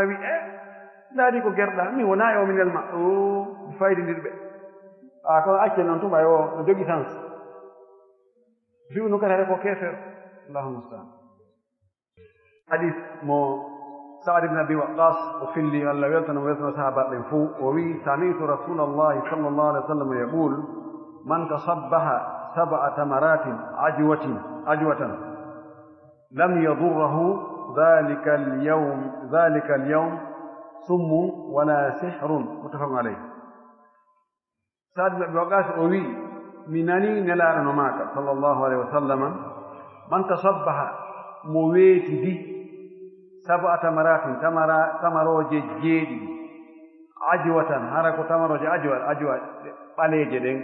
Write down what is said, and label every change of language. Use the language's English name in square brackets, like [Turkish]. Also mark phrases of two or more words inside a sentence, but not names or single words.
[Fula] wi ndaari ko gerɗa mi wonaa e o mi nelma mi faydindir ɓe kono accel noon tum o no jogi sens fi'u no kadi hare ko keefeero [Arabic] الله المستعان [Fula] hadis mo Sa'd ibn Abi Waqqas o filli Allah weltano sahabaɓe ɓen fuu o wi [Arabic] سمعت رسول الله صلى الله عليه وسلم يقول من تصبح سبع تمرات عجوة لم يضره ذلك اليوم سم ولا سحر متفق عليه [Fula] Sa'd ibn Abi Waqqas o wi mi nani nelaaɗo no maaka [Arabic] صلى الله عليه و سلم من تصبح [Fula] mo weetidi [Arabic] سبع تمرات [Fula] tamarooje jeeɗiɗi ajwatan hara ko tamaroje ajwa ɓaleeje ɗen